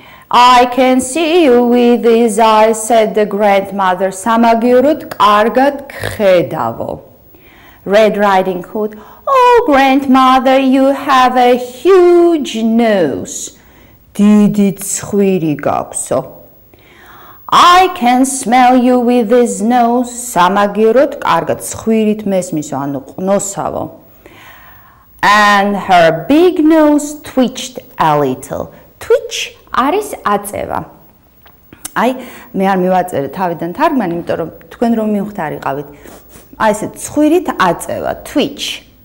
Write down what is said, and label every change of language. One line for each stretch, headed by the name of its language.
English: I can see you with these eyes," said the grandmother.
Georgian: სამაგიეროდ კარგად გხედავო.
English: Red Riding Hood, "Oh, grandmother, you have a huge nose."
Georgian: დიდი ცხვირი გაქვსო.
English: I can smell you with this nose.
Georgian: სამაგიეროდ კარგად ცხვირით მესმისო, ანუ ყნოსავო.
English: And her big nose twitched a little.
Georgian: Twitch არის აწევა. აი, მე არ მივაწერე თავიდან თარგმანი, იმიტომ რომ თქვენ რომ მივხვდარიყავით. აი ესე ცხვირით აწევა. Twitch.